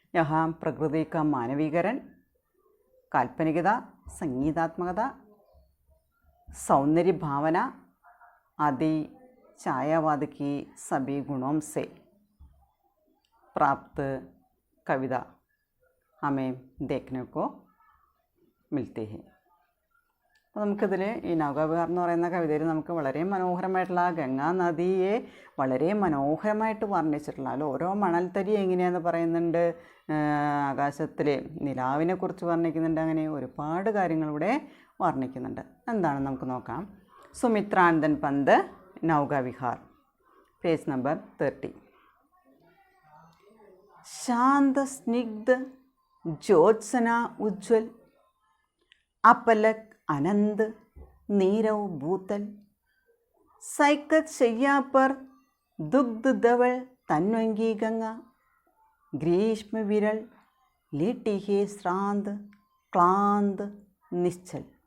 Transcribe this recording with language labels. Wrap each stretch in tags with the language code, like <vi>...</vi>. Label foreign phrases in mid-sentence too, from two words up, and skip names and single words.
<hi>यहाँ प्रकृति का मानवीकरण, काल्पनिकता, संगीतात्मकता, सौंदर्य भावना आदि छायावाद की सभी गुणों से प्राप्त कविता हमें देखने को मिलती है.</hi> <ml>അപ്പോൾ നമുക്കിതിൽ ഈ നൗകാവിഹാർ എന്ന് പറയുന്ന കവിതയിൽ നമുക്ക് വളരെ മനോഹരമായിട്ടുള്ള ഗംഗാ നദിയെ വളരെ മനോഹരമായിട്ട് വർണ്ണിച്ചിട്ടുള്ള അതിൽ ഓരോ മണൽത്തരി എങ്ങനെയാണെന്ന് പറയുന്നുണ്ട്, ആകാശത്തിൽ നിലാവിനെക്കുറിച്ച് വർണ്ണിക്കുന്നുണ്ട്, അങ്ങനെ ഒരുപാട് കാര്യങ്ങളിവിടെ വർണ്ണിക്കുന്നുണ്ട്. എന്താണെന്ന് നമുക്ക് നോക്കാം. സുമിത്രാനന്ദൻ പന്ത്, നൗകാവിഹാർ, പേജ് നമ്പർ 30.</ml> <hi>शांत स्निग्ध ज्योत्सना उज्ज्वल, अपलक आनंद नीरव भूतल, सैकत शैया पर दुग्ध धवल तन्वंगी गंगा, ग्रीष्म विरल लेटी है श्रांत क्लांत निश्चल,</hi>